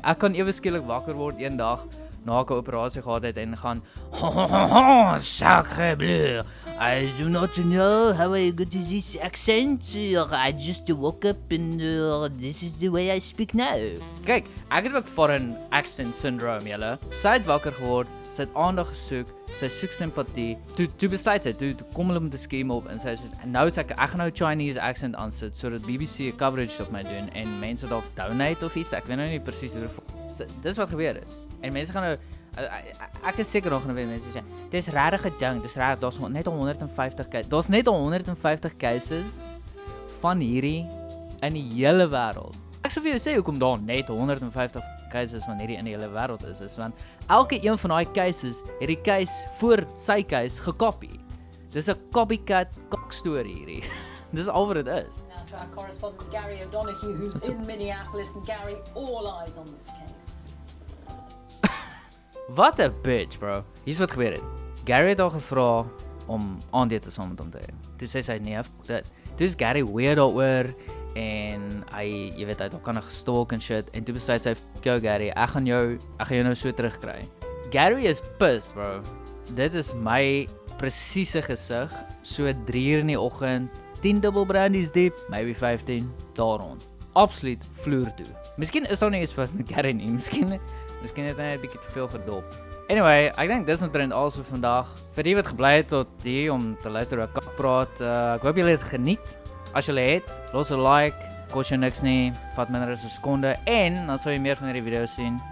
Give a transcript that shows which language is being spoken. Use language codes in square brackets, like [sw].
[af] Ek kan ewe skielik wakker word een dag na ek 'n operasie gehad het en gaan [fr] sacre bleu. [en] I do not know how I got this accent. I just woke up and this is the way I speak now. [af] Kyk, ek het ook [en] foreign accent syndrome, [af] julle. Sy het wakker geword, sy het aandag gesoek, sy soek simpatie. Toe besluit sy, toe kom hulle met 'n skem op en sy sê nou sê ek gaan nou Chinese accent aansit sodat BBC 'n coverage op my doen en mense dalk donate of iets. Ek weet nou nie presies hoe dis wat gebeur het. En mense gaan nou ek is seker nog weet mense sê dis regtig 'n ding, dis reg, daar's net 150 cases. Daar's net 150 cases van hierdie in die hele wêreld. Ek sou vir julle sê hoekom daar net 150 cases van hierdie in die hele wêreld is want elke een van daai cases het die case voor sy case gekopie. Dis 'n copycat cock story hierdie. Dis al wat dit is. [en] Now to our correspondent Gary O'Donoghue, who's in Minneapolis, and Gary, all eyes on this case. [af] Wat 'n bitch, bro. Hier's wat gebeur het. Gary het haar gevra om aandete saam met hom te hê. Toe sê sy nee, dit. Toe is Gary weird daaroor en jy weet hy het ook gestalk en shit en toe besluit sy, [en] "Yo Gary, [af] ek gaan jou nou so terugkry." Gary is pissed, bro. Dit is my presiese gesig, so 3 uur in die oggend, 10 dubbel brandies diep, maybe 15 daar rond. Absoluut vloer toe. Miskien is daar nie eens fout met Gary nie. Miskien het hy 'n bietjie te veel gedop. Anyway, ek dink dis omtrent alles vir vandag. Vir die wat gebly het tot hier om te luister hoe ek kak praat, ek hoop julle het geniet. As julle het, los 'n like, kos jou niks nie, vat minder as 'n sekonde en dan sal jy meer van hierdie video's sien.